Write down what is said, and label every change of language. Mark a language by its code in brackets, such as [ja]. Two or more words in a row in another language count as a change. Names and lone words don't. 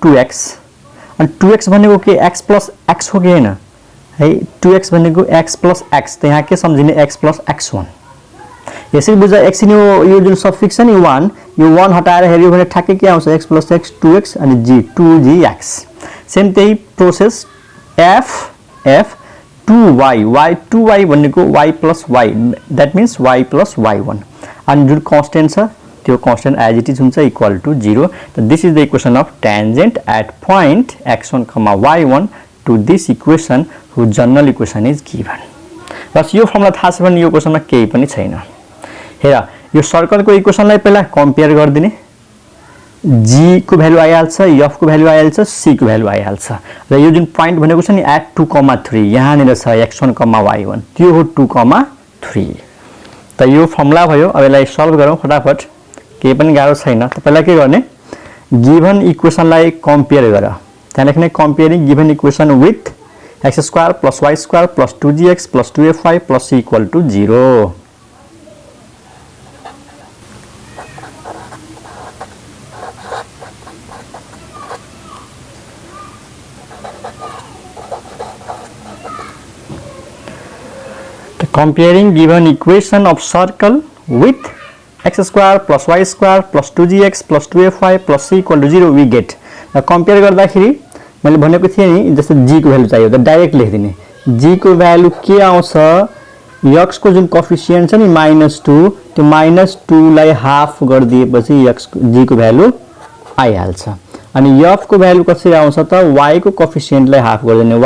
[ne] 2x. अनि 2x भनेको के? x + x हो कि हैन है. 2x भनेको x + x त यहाँ के सम्झिने? x + x1. यसरी बुझ. x यो जुन सफिक्स छ नि 1, यो 1 हटाएर हेर्यो भने ठ्याक्कै के आउँछ? x + x 2x अनि g 2gx. सेम त्यही प्रोसेस f 2y 2y भनेको y + y, [en] that means y + y1. [ne] अनि जुन कांस्टेन्ट छ त्यो कांस्टेन्ट [en] as it is [ne] हुन्छ = 0. [en] this is the equation of tangent at point x1, y1 to this equation whose general equation is given. [ne] बस यो फर्मुला थाहा छ भने यो क्वेसनमा केही पनि छैन. हेर, यो सर्कलको इक्वेसनलाई पहिला कम्पेयर गरिदिने. g को भ्यालु आइहाल्छ, f को भ्यालु आइहाल्छ, c को भ्यालु आइहाल्छ. र यो जुन पोइन्ट भनेको छ नि एट 2,3 यहाँनिर छ x1, y1 त्यो हो 2,3. त यो फर्मुला भयो. अब यसलाई सल्भ गरौँ फटाफट. केही पनि गाह्रो छैन. त पहिला के गर्ने? [en] given equationलाई [ne] कम्पेयर गर. त्यहाँ लेख्ने [en] comparing given equation with [ne] x² + y² + 2gx + 2fy + c = 0. [en] The comparing given equation of circle with x² + y² + 2gx + 2fy + c = 0 we get. [ne] कम्पेयर गर्दाखेरि मैले भनेको थिएँ नि जस्तो g को भ्यालु चाहियो त डाइरेक्ट लेखिदिने. g को भ्यालु के आउँछ? x को जुन कोएफिसिएन्ट छ नि -2 त्यो -2 लाई हाफ गरिदिएपछि g को भ्यालु आइहाल्छ. अनि f को भ्यालु कसरी आउँछ त? y को कोएफिसिएन्ट लाई हाफ गरिदिने.